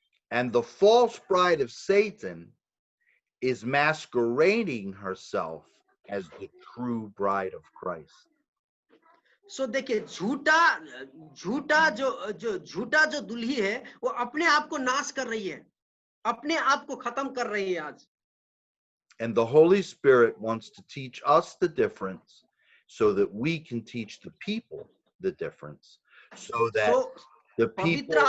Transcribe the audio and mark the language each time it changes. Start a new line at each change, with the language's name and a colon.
English: And the false bride of Satan is masquerading herself as the true bride of Christ.
Hindi: सो देखिए झूठा जो दुल्ही है वो अपने आप को नाश कर रही है, अपने आप को खत्म कर रही है आज।
English: And the Holy Spirit wants to teach us the difference so that we can teach the people the difference, so that the people